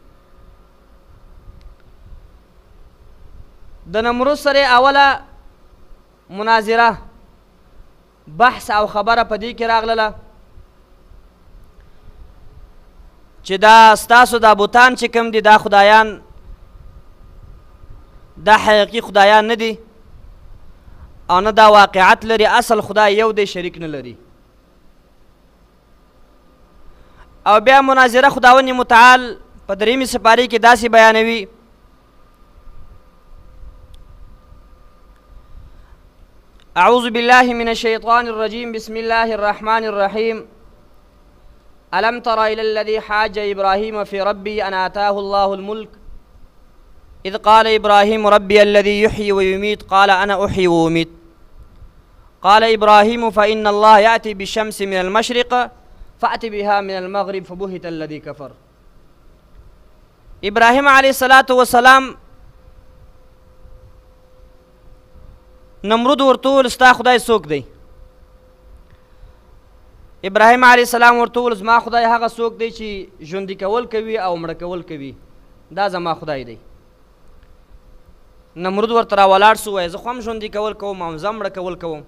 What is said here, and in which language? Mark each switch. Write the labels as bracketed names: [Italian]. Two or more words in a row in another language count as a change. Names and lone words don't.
[Pashto] د نمرود سره اوله مناظره بحث او خبره په دې کې راغله چې دا ستاسو دا بوتان چې کوم دي دا خدایان دا حقیقي خدایان نه دي او نه دا واقعیت لري، اصل خدای یو دی شریک نه لري. او بیا مناظره خداوند متعال په دریمې سپارې کې داسې بیانوي [Arabic] اعوذ بالله من الشيطان الرجيم بسم الله الرحمن الرحيم ألم تر إلى الذي حاج إبراهيم في ربي أن آتاه الله الملك إذ قال إبراهيم ربي الذي يحيي ويميت قال أنا أحيي وأميت قال إبراهيم فإن الله يأتي بالشمس من المشرق فأت بها من المغرب فبهت الذي كفر. [Pashto] إبراهيم [Arabic] عليه الصلاة والسلام [Pashto] نمرود ورته وویل ستا خدای څوک دی؟ ابراهیم [Arabic] علیه السلام [Pashto] ورته وویل زما خدای هغه څوک دی چې ژوندي کول کوي او مړه کول کوي، دا زما خدای دی. نمرود ورته راولاړ سو، وایي زه خو هم ژوندي کول کوم او زه مړه کول کوم.